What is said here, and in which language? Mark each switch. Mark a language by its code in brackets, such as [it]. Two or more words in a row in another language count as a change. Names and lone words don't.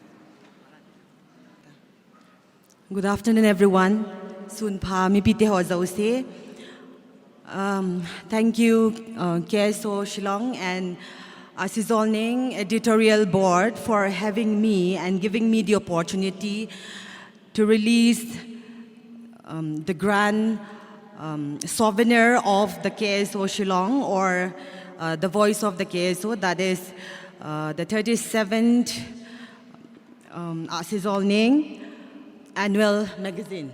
[en] Good afternoon, everyone. [lus] Soon pa mi pite ho zo se. [en] Thank you, KSO Shillong and Asizolning Editorial Board for having me and giving me the opportunity to release the grand souvenir of the KSO Shillong, or the voice of the KSO, that is the 37th Asizolning annual magazine.